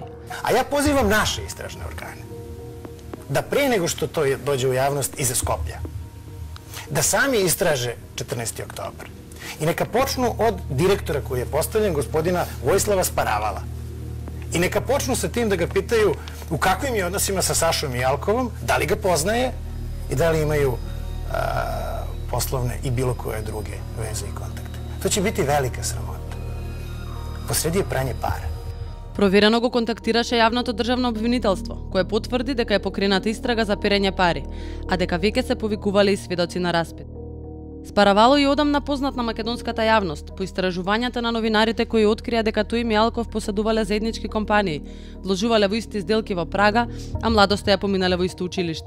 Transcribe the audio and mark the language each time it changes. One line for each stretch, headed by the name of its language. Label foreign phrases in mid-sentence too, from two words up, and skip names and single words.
Serbian: А ја позивам наши истражни органи да пред него што тој доđe у јавност и за Скопје, да сами истраже 14. октобар. И нека почну од директора кој е поставлен, господина Војслава Спаравала. И нека почну sa тим да ga питају у каквим je односима sa Сашом Мијалковом, дали ga poznaje и дали имају poslovne i bilo koje druge veze i kontakte. To će biti velika sramota.
Macedonian: Посреди е прање пара. Проверено го контактираше јавното државно обвинителство, кое потврди дека е покрената истрага за перење пари, а дека веќе се повикувале и сведоци на распит. Спаравало и одамна познат на македонската јавност по истражувањата на новинарите кои открија дека тој и Мијалков поседувале заеднички компании, вложувале во исти сделки во Прага, а младоста ја поминале во исто училиште.